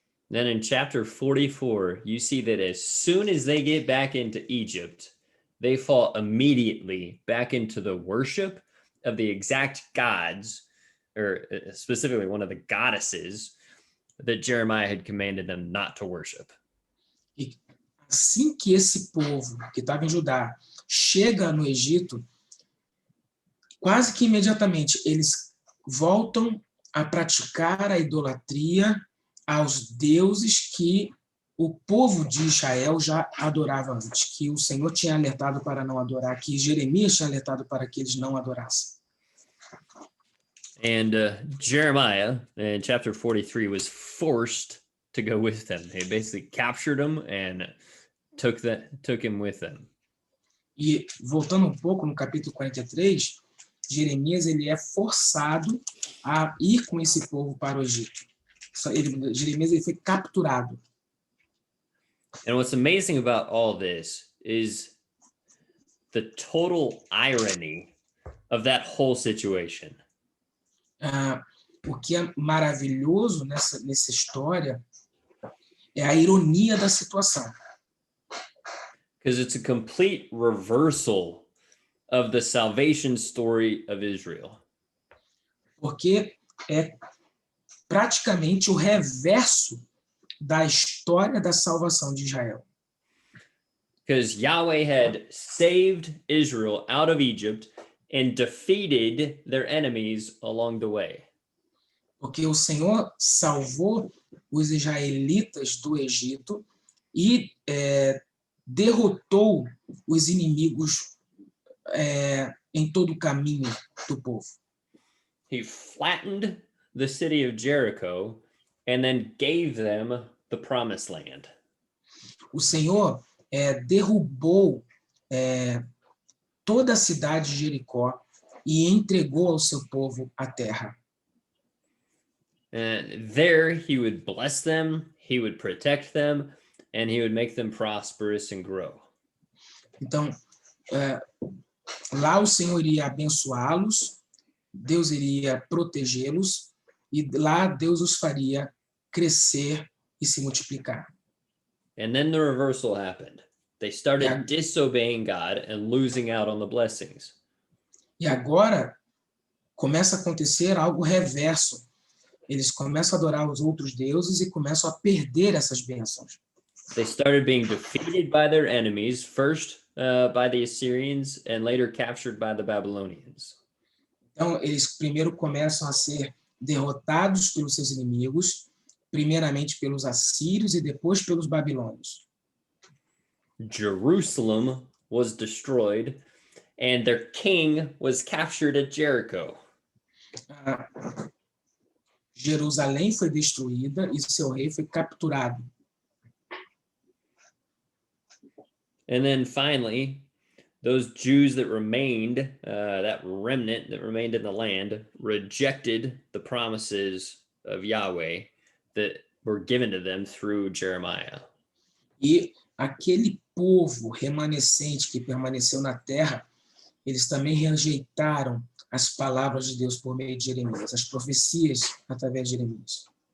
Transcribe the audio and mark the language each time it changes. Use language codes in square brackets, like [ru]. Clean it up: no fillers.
[en] Then in chapter 44, you see that as soon as they get back into Egypt, they fall immediately back into the worship of the exact gods, or specifically one of the goddesses that Jeremiah had commanded them not to worship. [pt] E assim que esse povo que estava em Judá chega no Egito, quase que imediatamente eles voltam a praticar a idolatria aos deuses que o povo de Israel já adorava antes, que o Senhor tinha alertado para não adorar, que Jeremias tinha alertado para que eles não adorassem. [en] And Jeremiah, in chapter 43, was forced to go with them. They basically captured him and took him with them. [pt] E voltando um pouco no capítulo 43, Jeremias ele é forçado a ir com esse povo para o Egito. Jeremias ele foi capturado. [en] And what's amazing about all this is the total irony of that whole situation. [pt] O que é maravilhoso nessa história é a ironia da situação. [en] Because it's a complete reversal of the salvation story of Israel. [pt] Porque é praticamente o reverso da história da salvação de Israel. [en] Because Yahweh had saved Israel out of Egypt and defeated their enemies along the way. [pt] Porque o Senhor salvou os israelitas do Egito e derrotou os inimigos em todo o caminho do povo. [en] He flattened the city of Jericho and then gave them the promised land. [pt] O Senhor derrubou toda a cidade de Jericó e entregou ao seu povo a terra. [en] And there he would bless them, he would protect them, and he would make them prosperous and grow. [pt] Então, lá o Senhor iria abençoá-los, Deus iria protegê-los, e lá Deus os faria crescer e se multiplicar. [en] And then the reversal happened. They started disobeying God and losing out on the blessings. [pt] E agora começa a acontecer algo reverso. Eles começam a adorar os outros deuses e começam a perder essas bênçãos. [en] They started being defeated by their enemies, first by the Assyrians and later captured by the Babylonians. [pt] Então, eles primeiro começam a ser derrotados pelos seus inimigos, primeiramente pelos assírios e depois pelos babilônios. [en] Jerusalem was destroyed and their king was captured at Jericho. [pt] Jerusalém foi destruída e seu rei foi capturado. [en] And then finally, those Jews that remained, that remnant that remained in the land, rejected the promises of Yahweh that were given to them through Jeremiah. [pt] E aquele povo remanescente que permaneceu na terra, eles também rejeitaram as palavras de Deus por meio de Jeremias, as profecias através de Jeremias.